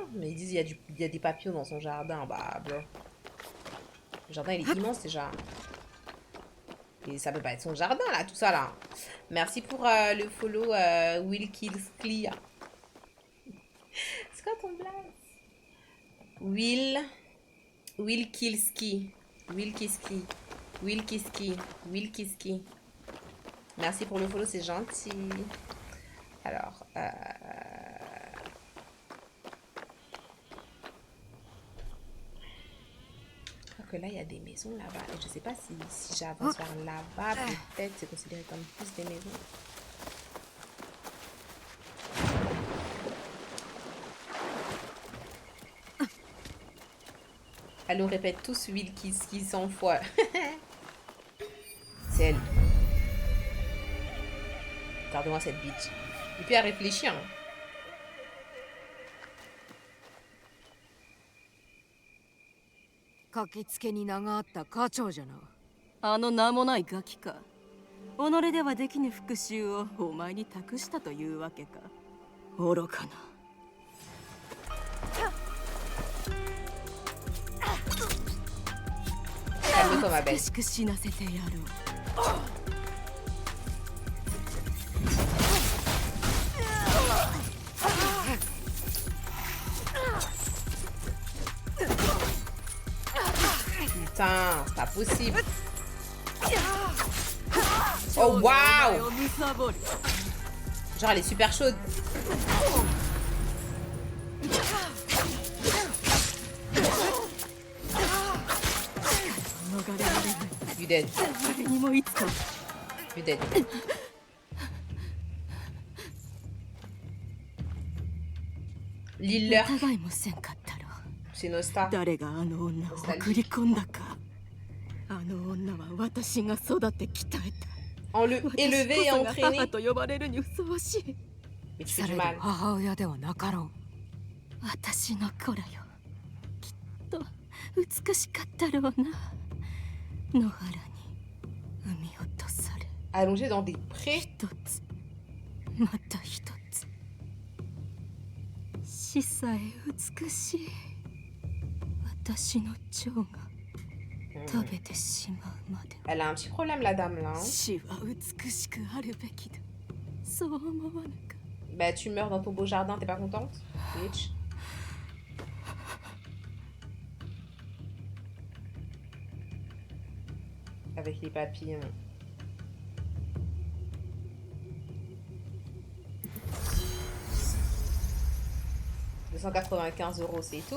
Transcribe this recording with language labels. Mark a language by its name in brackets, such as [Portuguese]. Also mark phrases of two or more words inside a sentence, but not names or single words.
[French] Mais ils disent il y a des papillons dans son jardin. Bah, bon. Le jardin, il est immense, déjà. Et ça peut pas être son jardin, là, tout ça, là. Merci pour le follow, Will Kills Clear. C'est quoi ton blague? Will Kilski. Will Kiski. Will Kiski. Will Kiski. Merci pour le follow, c'est gentil. Alors, je crois que là, il y a des maisons là-bas. Et je sais pas si j'avance vers là-bas, peut-être c'est considéré comme plus des maisons. Elle nous répète tous Will Kiski 100 fois. C'est elle. Regardez-moi cette bitch. Et puis elle réfléchit, hein. [Japanese] 書きつけに名があった課長じゃな。あの名もないガキか。己ではできぬ復讐をお前に託したというわけか。愚かな。 [French] Calme-toi, ma belle. [Japanese] 美しく死なせてやろう。 [French] Putain, c'est pas possible. Oh waouh! Genre elle est super chaude. [English] You dead. You dead. [French] Liller. C'est Nosta. [Japanese] 誰があの女を送り込んだか。あの女は私が育て鍛えた。 [French] Élevé et entraîné. [Japanese] 母と呼ばれるにふさわしい。 [French] Mais tu fais du mal. [Japanese] 母親ではなかろう。私の子らよ。きっと美しかったろうな。野原に産み落とされ。 [French] Allongé dans des prés. [Japanese] 一つ、また一つ。死さえ美しい。私の蝶が食べてしまうまで。 [French] Elle a un petit problème, la dame, là. Hein. [Japanese] 死は美しくあるべきだ。そう思わぬか。 [French] Bah, tu meurs dans ton beau jardin, t'es pas contente? Bitch. Avec les papillons. €295, c'est tout.